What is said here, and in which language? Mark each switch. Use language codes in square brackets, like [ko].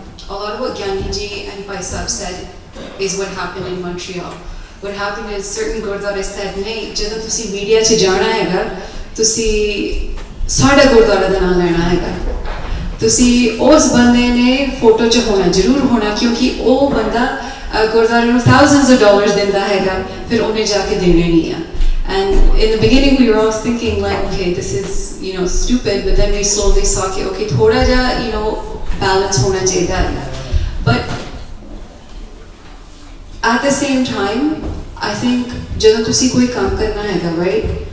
[en] A lot of what Gandhiji and Bhai Sahib said is what happened in Montreal. What happened is certain Gurdwara said, [pa] "Nahi, ਜਦੋਂ ਤੁਸੀਂ media 'ਚ ਜਾਣਾ ਹੈਗਾ, ਤੁਸੀਂ ਸਾਡਾ ਗੁਰਦੁਆਰਾ ਦਾ ਨਾਮ ਲੈਣਾ ਹੈਗਾ। ਤੁਸੀਂ ਉਸ ਬੰਦੇ ਨੇ ਫੋਟੋ 'ਚ ਹੋਣਾ ਜ਼ਰੂਰ ਹੋਣਾ, ਕਿਉਂਕਿ ਉਹ ਬੰਦਾ ਗੁਰਦੁਆਰੇ ਨੂੰ [en] thousands of dollars [pa] ਦਿੰਦਾ ਹੈਗਾ, ਫਿਰ ਉਹਨੇ ਜਾ ਕੇ ਦੇਣੇ ਨਹੀਂ ਆ." [en] And in the beginning, we were all thinking like, okay, this is, stupid, but then we slowly saw, okay, [pa] thoda ja, balance hona chahiye. [en] But at the same time, I think, [pa] jadon tusi koi kaam karna hai, [en] right?